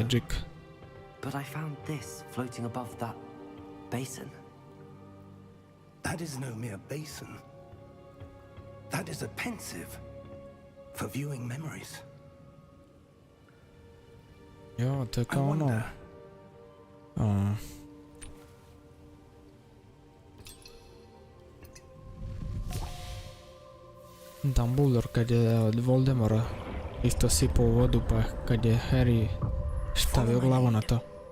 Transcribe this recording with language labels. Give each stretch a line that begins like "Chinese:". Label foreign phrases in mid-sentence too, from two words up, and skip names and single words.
English: Magic. But I found this floating above that basin. That is no mere basin. That is a pensive for viewing memories.
Serbian: Jo, to je
English: I
Serbian: kao ono...
English: wonder.
Serbian: Dumbledore kad je od Voldemora isto sipao u vodu, pa kad je Harry stavio glavu na to.